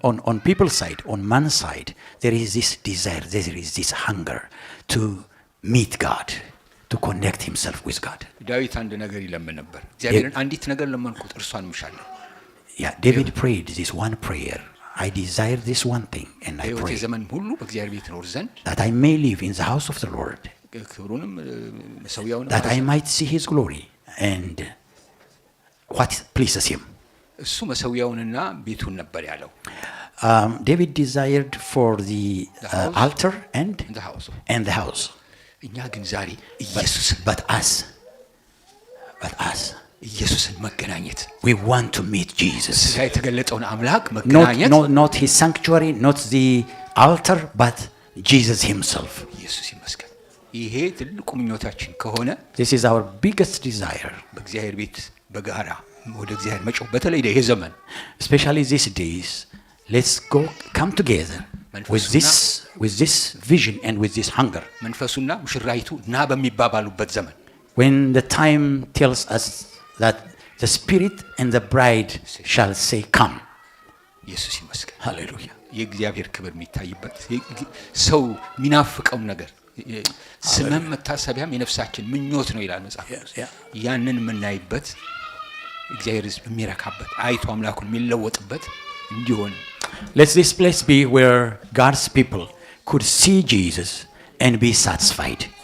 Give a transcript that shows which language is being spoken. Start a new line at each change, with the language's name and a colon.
English: On people's side, on man's side, there is this desire, there is this hunger to meet God, to connect himself with God.
Amharic: ዳዊት አንድ ነገር ይለምን ነበር። እግዚአብሔርን አንዲት ነገር ለመንኩት እርሷን ምሻለሁ።
English: Yeah, David prayed this one prayer. I desire this one thing and I pray
Amharic: ዘመን ሁሉ በእግዚአብሔር ቤት ኖር ዘንድ
English: that I may live in the house of the Lord,
Amharic: ክብሩንም መሰዊያውን
English: that I might see his glory and what pleases him.
Amharic: እሱ መሰዊያውንና ቤቱን ነበር ያለው።
English: David desired for the altar and the house.
Amharic: እኛ ግን ዛሬ ኢየሱስን
English: but us
Amharic: ኢየሱስን መገናኘት
English: we want to meet Jesus.
Amharic: ያ የተገለጠውን አምላክ መገናኘት
English: not his sanctuary, not the altar, but Jesus himself.
Amharic: ኢየሱስ ይመስገን። ይሄ ትልቁ ምኞታችን ከሆነ
English: this is our biggest desire.
Amharic: በእግዚአብሔር ቤት በጋራ ወደ እግዚአብሔር መጮህ በተለይ ይሄ ዘመን
English: especially these days, let's come together with this vision and with this hunger.
Amharic: መንፈሱና ሙሽራይቱ ና በሚባባሉበት ዘመን
English: when the time tells us that the spirit and the bride shall say come.
Amharic: ኢየሱስ ይመስገን። ሃሌሉያ። የእግዚአብሔር ክብር የሚታይበት ሰው የሚናፍቀው ነገር ስመም መታሰቢያም የነፍሳችን ምኞት ነው ይላል መጽሐፍ። ያንን የምናይበት እግዚአብሔር ሕዝብ የሚረካበት አይቶ አምላኩን የሚለወጥበት እንዲሆን
English: let this place be where God's people could see Jesus and be satisfied.